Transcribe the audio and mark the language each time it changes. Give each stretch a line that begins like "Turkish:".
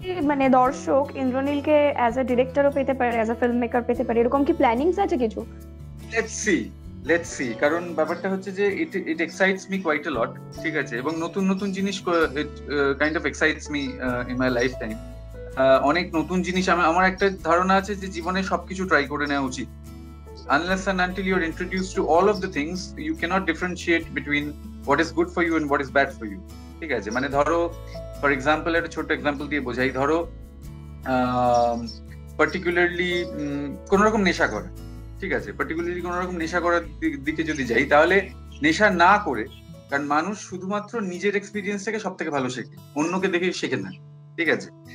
Bangla: মানে দর্শক ইন্দ্রনীলকে as a ডিরেক্টরও পেতে পারে, অ্যাজ আ ফিল্ম মেকার পেতে পারে, এরকম কি প্ল্যানিংস আছে কিছু? লেটস সি, কারণ ব্যাপারটা হচ্ছে যে
English: it excites me quite a lot,
Bangla: ঠিক আছে, এবং নতুন নতুন জিনিস
English: Kind of excites me in my lifetime.
Bangla: অনেক নতুন জিনিস আমার একটা ধারণা আছে যে জীবনে সবকিছু ট্রাই করে নেওয়া উচিত।
English: Unless and until you're introduced to all of the things, you cannot differentiate between what is good for you and what is bad for you,
Bangla: ঠিক আছে। মানে ধরো ফর এক্সাম্পল, একটা ছোট এক্সাম্পল দিয়ে বোঝাই, ধরো পার্টিকুলারলি কোন রকম নেশা করা, ঠিক আছে, পার্টিকুলারলি কোন রকম নেশা করার দিকে যদি যাই, তাহলে নেশা না করে, কারণ মানুষ শুধুমাত্র নিজের এক্সপিরিয়েন্স থেকে সব থেকে ভালো শেখে, অন্যকে দেখে শেখে না, ঠিক আছে।